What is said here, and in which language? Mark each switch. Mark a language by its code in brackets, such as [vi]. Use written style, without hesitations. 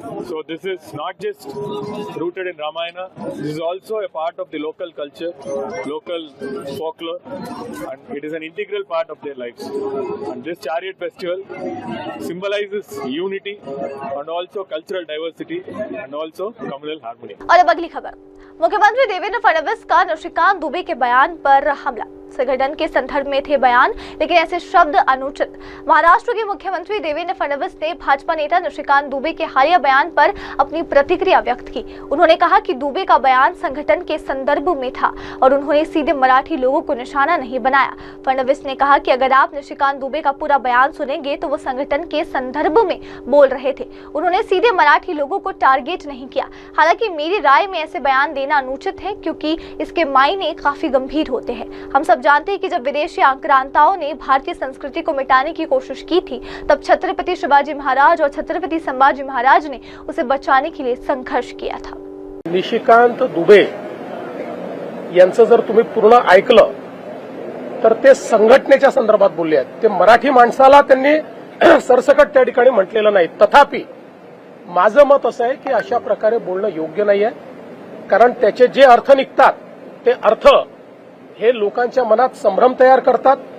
[en] So this is not just rooted in Ramayana. This is also a part of the local culture, local folklore, and it is an integral part of their lives. And this Chariot Festival symbolizes unity and also cultural diversity and also communal harmony. [hi] और अब अगली खबर, मुख्यमंत्री देवेंद्र फडणवीस का निशिकांत दुबे के बयान पर हमला। संगठन के संदर्भ में थे बयान, लेकिन ऐसे शब्द अनुचित। महाराष्ट्र के मुख्यमंत्री देवेंद्र फडणवीस ने भाजपा नेता निशिकांत दुबे के हालिया बयान पर अपनी प्रतिक्रिया व्यक्त की। उन्होंने कहा कि दुबे का बयान संगठन के संदर्भ में था और उन्होंने सीधे मराठी लोगों को निशाना नहीं बनाया। फडणवीस ने कहा कि अगर आप निशिकांत दुबे का पूरा बयान सुनेंगे तो वो संगठन के संदर्भ में बोल रहे थे, उन्होंने सीधे मराठी लोगों को टारगेट नहीं किया। हालांकि मेरी राय में ऐसे बयान देना अनुचित है, क्योंकि इसके मायने काफी गंभीर होते हैं। हम सब जानते हैं कि जब विदेशी आक्रांताओं ने भारतीय संस्कृति को मिटाने की कोशिश की थी, तब छत्रपति शिवाजी महाराज और छत्रपति संभाजी महाराज ने उसे बचाने के लिए संघर्ष किया था। [mr] निशिकांत दुबे यांचं जर तुम्ही पूर्ण ऐकलं तर ते संघटनेच्या संदर्भात बोलले आहेत। ते मराठी माणसाला त्यांनी सरसकट त्या ठिकाणी म्हटलेलं नाही। तथापि माझं मत असं आहे की अशा प्रकारे बोलणं योग्य नाहीये, कारण त्याचे जे अर्थ निघतात ते अर्थ हे लोकांच्या मनात संभ्रम तयार करतात।